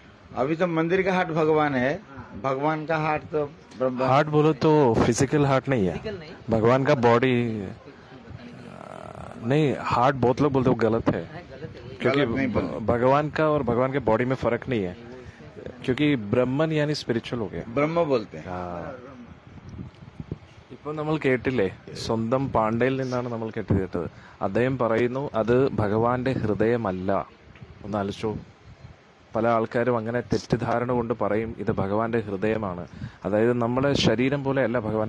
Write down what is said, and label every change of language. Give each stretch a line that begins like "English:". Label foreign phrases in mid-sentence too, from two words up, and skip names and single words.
Hindi: अभी तो मंदिर का हाट भगवान है, भगवान का हाट तो ब्रह्म। हार्ट बोलो तो
English: physical heart
Hindi: नहीं है, फिजिकल नहीं, भगवान का बॉडी नहीं। हार्ट बहुत लोग बोलते वो गलत है, गलत है वही। क्योंकि गलत नहीं बोलते। भगवान का और भगवान के बॉडी में फर्क नहीं है, क्योंकि ब्रह्मन यानी स्പിരിച്വൽ हो गया। ब्रह्म बोलते हैं।
Malayalam: ഇപ്പൊ നമ്മൾ കേട്ടില്ലേ, സ്വന്തം പാണ്ഡയിൽ നിന്നാണ് നമ്മൾ കേട്ടത്. അദ്ദേഹം പറയുന്നു അത് ഭഗവാന്റെ ഹൃദയമല്ല. ഒന്ന് ആലോചിച്ചോ, പല ആൾക്കാരും അങ്ങനെ തെറ്റിദ്ധാരണ കൊണ്ട് പറയും ഇത് ഭഗവാന്റെ ഹൃദയമാണ്, അതായത് നമ്മുടെ ശരീരം പോലെ അല്ല ഭഗവാന്റെ.